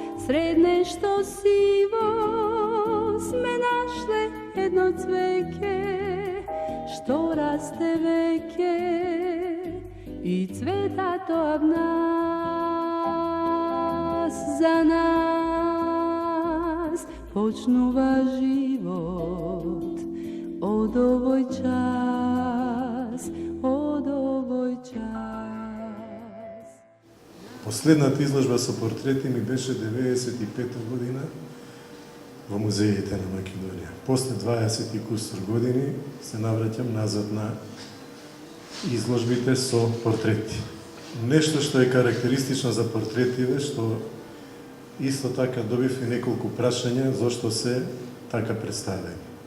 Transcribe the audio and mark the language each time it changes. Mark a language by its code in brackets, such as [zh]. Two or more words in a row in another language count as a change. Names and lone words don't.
[mk] Sred nešto sivo sme našle jedno cveke, što raste veke i cveta to ab nas. Za nas počnuva život od ovoj čas, od ovoj čas. Последната изложба со портрети ми беше 95 година во музеите на Македонија. После 20 и кусур години се навраќам назад на изложбите со портрети. Нешто што е карактеристично за портретиве, што исто така добив и неколку прашања зошто се така представени.